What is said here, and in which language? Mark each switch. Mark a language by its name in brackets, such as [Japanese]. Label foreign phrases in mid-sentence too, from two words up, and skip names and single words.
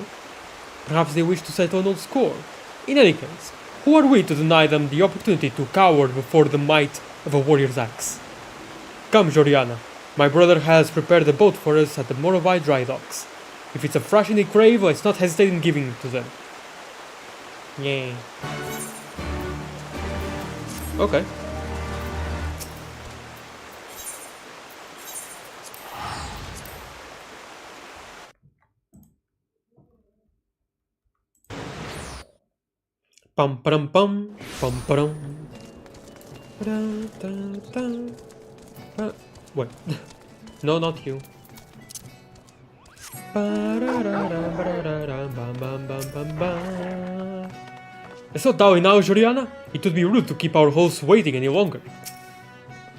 [English] Perhaps they wish to settle an old score. In any case, who are we to deny them the opportunity to cower before the might of a warrior's axe? Come, Joriana. My brother has prepared a boat for us at the Moravai dry docks. If it's a fresh in the crave, let's not hesitate in giving it to them. Yay. Okay. Pum pum pum pum pum. Wait. No, not you. So Taui now, Joriana? It would be rude to keep our hosts waiting any longer.